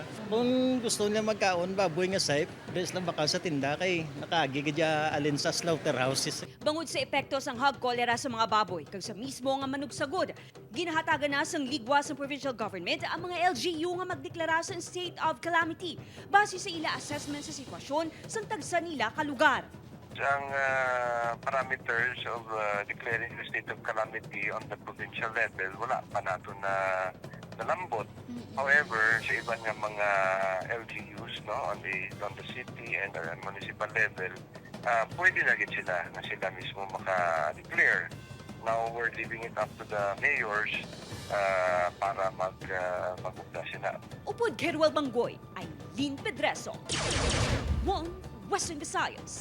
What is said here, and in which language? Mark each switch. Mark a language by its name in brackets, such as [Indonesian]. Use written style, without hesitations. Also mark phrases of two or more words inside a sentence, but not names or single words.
[Hiligaynon] Kung gusto niya magkaon baboy nga safe, des lang baka sa tinda kay nakaagi kadya alin sa slaughterhouses. Bangod sa epekto sang hag kolera sa mga baboy kag sa mismo nga manugsagod, ginahatagan na sang ligwa sa provincial government ang mga LGU nga magdeklara sa state of calamity base sa ila assessment sa sitwasyon sang tagsa nila ka lugar. [English] Ang parameters of declaring the state of calamity on the provincial level, [Hiligaynon] wala pa nato na nalambot. However, sa iba nga mga LGUs [English] on the city and municipal level, [Hiligaynon] pwede na gid sila na sila mismo maka-declare. [English] Now, we're leaving it up to the mayors [Hiligaynon] para mag-ugda sila. Upod Keruel Banggoy, Eileen Pedreso. [English] One Western Visayas.